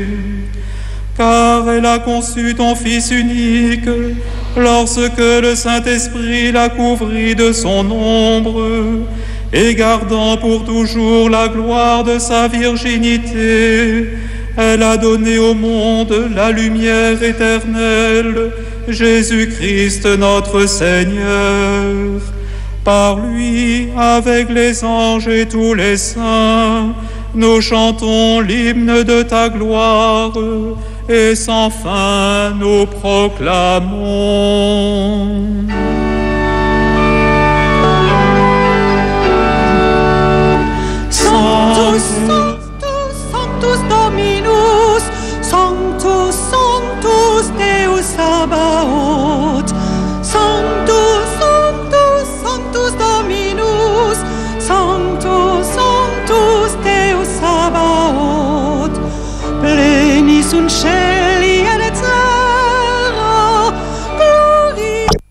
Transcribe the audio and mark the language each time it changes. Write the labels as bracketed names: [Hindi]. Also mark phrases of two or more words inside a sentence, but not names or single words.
[French] Car elle a conçu ton Fils unique, lorsque le Saint-Esprit l'a couvri de son ombre, et gardant pour toujours la gloire de sa virginité, elle a donné au monde la lumière éternelle, Jésus-Christ notre Seigneur. Par lui, avec les anges et tous les saints, nous chantons l'hymne de ta gloire, et sans fin nous proclamons. [Latin] Sanctus, Sanctus, Sanctus Dominus, Sanctus, Sanctus Deus Sabaoth, Sanctus, Sanctus, Sanctus Dominus, Sanctus, Sanctus Deus Sabaoth, pleni sunt caeli et terra, gloria